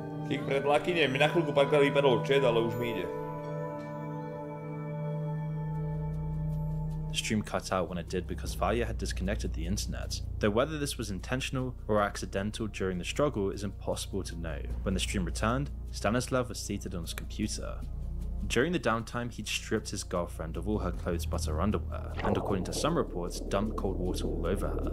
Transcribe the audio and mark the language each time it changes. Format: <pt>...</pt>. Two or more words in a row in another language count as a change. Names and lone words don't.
<sk>Tik pred lakyne, mi na chvíľku párkrát vypadol chat, ale už mi ide.</sk> <en>The stream cut out when it did because Valia had disconnected the internet, though whether this was intentional or accidental during the struggle is impossible to know. When the stream returned, Stanislav was seated on his computer. During the downtime, he'd stripped his girlfriend of all her clothes but her underwear, and according to some reports, dumped cold water all over her.</en>